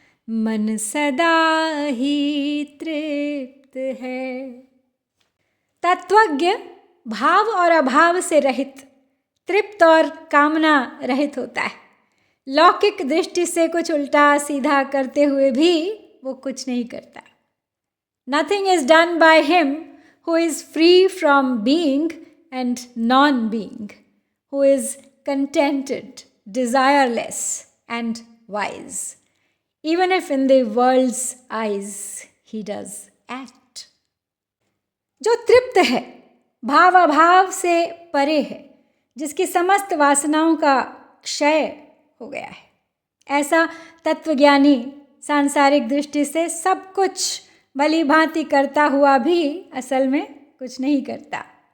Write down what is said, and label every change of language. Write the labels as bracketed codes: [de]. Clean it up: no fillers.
[hi] मन सदा ही तृप्त है। तत्वज्ञ भाव और अभाव से रहित, तृप्त और कामना रहित होता है। लौकिक दृष्टि से कुछ उल्टा सीधा करते हुए भी वो कुछ नहीं करता। [en] Nothing is done by him who is free from being and non-being, who is contented, desireless and wise, even if in the world's eyes he does act. [hi] जो तृप्त है, भाव अभाव से परे है, जिसकी समस्त वासनाओं का क्षय हो गया है, ऐसा तत्वज्ञानी सांसारिक दृष्टि से सब कुछ भली भांति करता हुआ भी असल में कुछ नहीं करता।